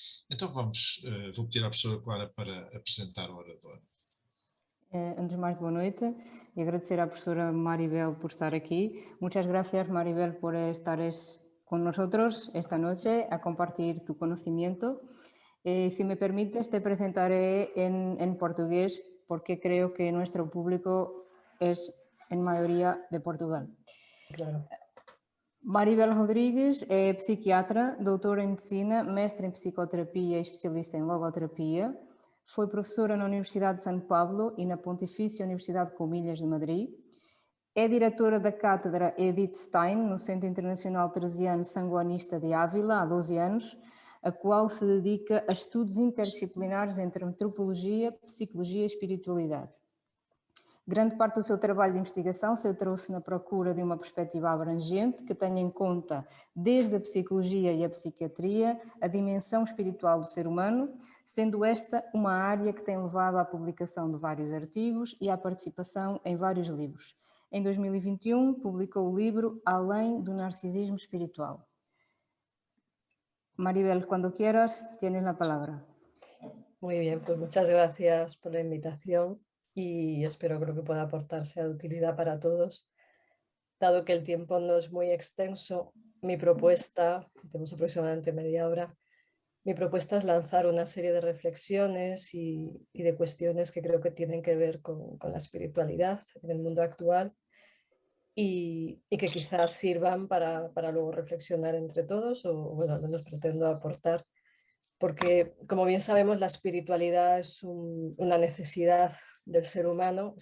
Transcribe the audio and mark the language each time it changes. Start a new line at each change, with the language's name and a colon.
Portuguese: Então vou pedir à professora Clara para apresentar a oradora.
Spanish: Antes de más,
Portuguese: boa noite
Spanish: y agradecer a la profesora Maribel por estar aquí. Muchas gracias, Maribel, por estar con nosotros esta noche a compartir tu conocimiento. Si me permites, te presentaré en portugués porque creo que nuestro público es en mayoría de Portugal. Claro.
Portuguese: Maribel Rodrigues é psiquiatra, doutora em medicina, mestre em psicoterapia e especialista em logoterapia. Foi professora na Universidade de São Paulo e na Pontifícia Universidade de Comilhas de Madrid. É diretora da cátedra Edith Stein no Centro Internacional Teresiano Sanguanista de Ávila há 12 anos, a qual se dedica a estudos interdisciplinares entre antropologia, psicologia e espiritualidade. Grande parte do seu trabalho de investigação se trouxe na procura de uma perspectiva abrangente que tenha em conta, desde a psicologia e a psiquiatria, a dimensão espiritual do ser humano, sendo esta uma área que tem levado à publicação de vários artigos e à participação em vários livros. Em 2021, publicou o livro Além do Narcisismo Espiritual.
Spanish: Maribel, cuando quieras, tienes la palabra. Muy bien, pues muchas gracias por la invitación y creo que pueda aportar sea de utilidad para todos. Dado que el tiempo no es muy extenso, mi propuesta, tenemos aproximadamente media hora, mi propuesta es lanzar una serie de reflexiones y de cuestiones que creo que tienen que ver con la espiritualidad en el mundo actual y que quizás sirvan para luego reflexionar entre todos, o bueno, al menos pretendo aportar, porque como bien sabemos la espiritualidad es una necesidad del ser humano.